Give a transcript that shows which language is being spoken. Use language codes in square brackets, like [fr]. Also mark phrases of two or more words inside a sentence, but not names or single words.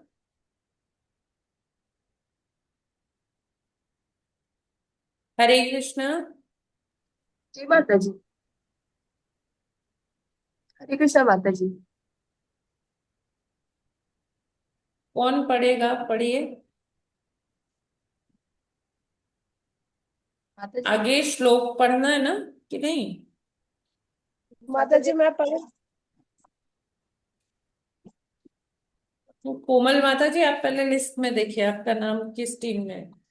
[hi] हरे कृष्णा। जी माता जी। हरे कृष्णा माता जी। कौन पढ़ेगा? पढ़िए। माता जी। आगे श्लोक पढ़ना है ना कि नहीं? माता जी मैं पढ़। तो कोमल माता जी, आप पहले लिस्ट में देखिए आपका नाम किस टीम में है।